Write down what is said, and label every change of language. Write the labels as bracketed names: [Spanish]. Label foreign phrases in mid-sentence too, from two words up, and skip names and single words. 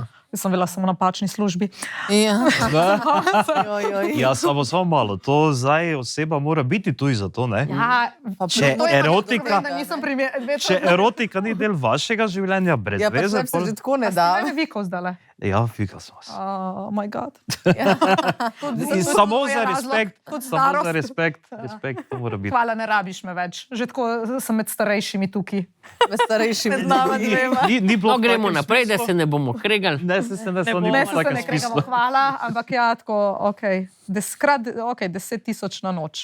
[Slovenian] Jaz sem bila samo na napačni službi. Ja, samo malo. To zdaj oseba mora biti tuj za to, ne? Ja, Če če erotika ni del vašega življenja, brez Ja, pa veze. se že tako ne da. ne vikal zdale. Ja, fika sem vas. [English] Oh my god. [Slovenian] In samo za respekt, Tudi samo za starost. respekt to mora biti. Hvala, ne rabiš me več. Že tako sem med starejšimi tukaj. Med starejšimi. Ni bilo No, gremo v takem naprej, da smislu. se ne bomo kregali. Ne, se ne, to ni Ne, bilo v se takem ne kregamo, smislu. hvala, ampak ja, tako, skrat, 10 000 na noč.